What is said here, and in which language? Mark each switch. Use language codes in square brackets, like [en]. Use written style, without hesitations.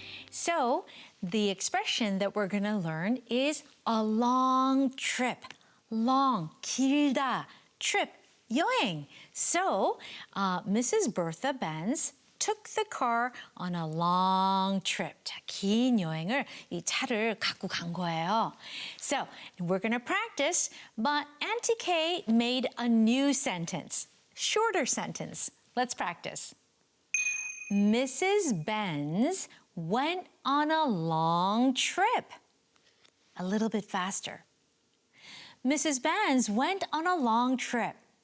[en] So, the expression that we're going to learn is a long trip. Long, 길다, trip, 여행. So, Mrs. Bertha Benz took the car on a long trip. [ko] 자, 긴 여행을 이 차를 갖고 간 거예요. [en] So, we're going to practice, but Auntie Kay made a new sentence, shorter sentence. Let's practice. Mrs. Benz went on a long trip. A little bit faster. Mrs. Benz went on a long trip.